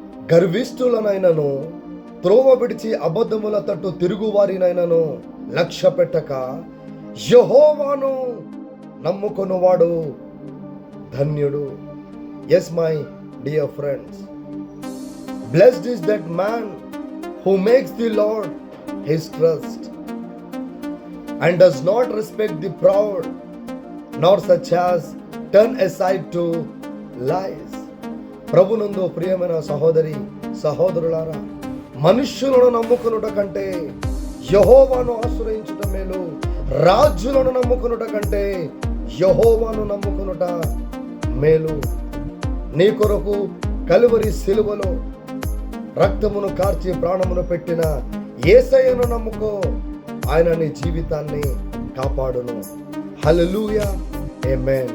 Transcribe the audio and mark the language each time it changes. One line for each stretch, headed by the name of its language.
Telugu: గర్విష్ఠులనైనను త్రోవ విడిచి అబద్ధముల తట్టు తిరుగువారినైనను లక్ష్య పెట్టక యెహోవాను నమ్ముకొనువాడు ధన్యుడు.
English: Yes, my dear friends, blessed is that man who makes the Lord his trust and does not respect the proud, nor such as turn aside to lies.
Telugu: ప్రభునందు ప్రియమైన సహోదరి సహోదరులారా, మనుష్యులను నమ్ముకొనుట కంటే యెహోవాను ఆశ్రయించుట మేలు. రాజులను నమ్ముకొనుట కంటే యెహోవాను నమ్ముకొనుట మేలు. నీ కొరకు కలువరి సిలువలో రక్తమును కార్చి ప్రాణమును పెట్టిన యేసయ్యను నమ్ముకో, ఆయన నీ జీవితాన్ని కాపాడును. హల్లెలూయా, ఆమేన్.